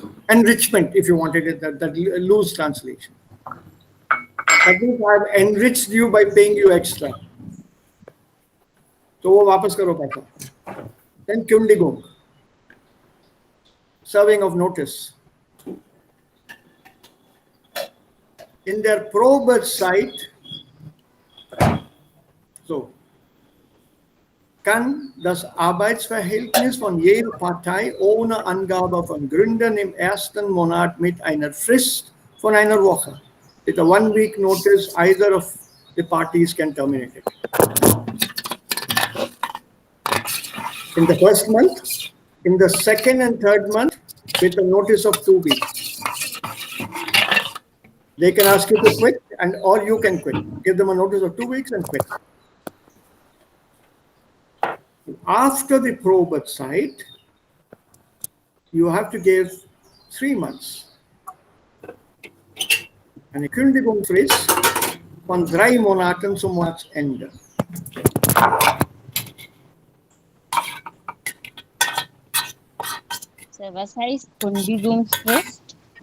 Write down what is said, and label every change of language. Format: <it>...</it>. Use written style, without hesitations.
<en>Enrichment, if you wanted it, that loose translation. That means I have enriched you by paying you extra.</en> <hi>तो वो वापस करो पैसा.</hi> <en>Then Kündigung, serving of notice. In their</en> <de>Probert site, so kann das Arbeitsverhältnis von jeder Partei ohne Angabe von Gründen im ersten Monat mit einer Frist von einer Woche.</de> <en>With a 1 week notice, either of the parties can terminate it. In the first month, in the second and third month, with a notice of 2 weeks. They can ask you to quit, and or you can quit. Give them a notice of 2 weeks and quit. After the Probert site, you have to give 3 months.</en> <de>Eine Kündigungsfrist von 3 Monaten zum Monatsende. So, was heißt Kündigungsfrist?</de>